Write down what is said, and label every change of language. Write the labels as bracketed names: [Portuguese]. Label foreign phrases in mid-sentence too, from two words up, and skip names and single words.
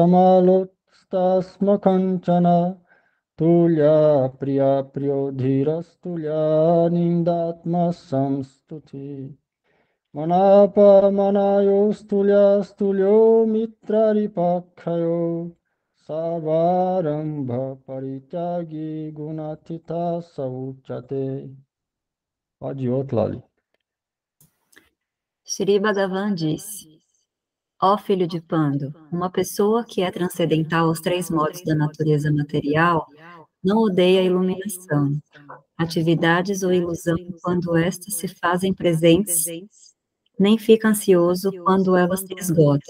[Sanskrit] samalostasmakanchana tulya priya priyodhirastulya nindatma samstuti manapa manayostulya stulyo mitraripakhayo sarvarambha parityagi gunatita sauchate. [Portuguese] Pode ir outro ali. Shri Bhagavan disse: Ó filho de Pando, uma pessoa que é transcendental aos três modos da natureza material não odeia a iluminação, atividades ou ilusão quando estas se fazem presentes, nem fica ansioso quando elas se esgotam.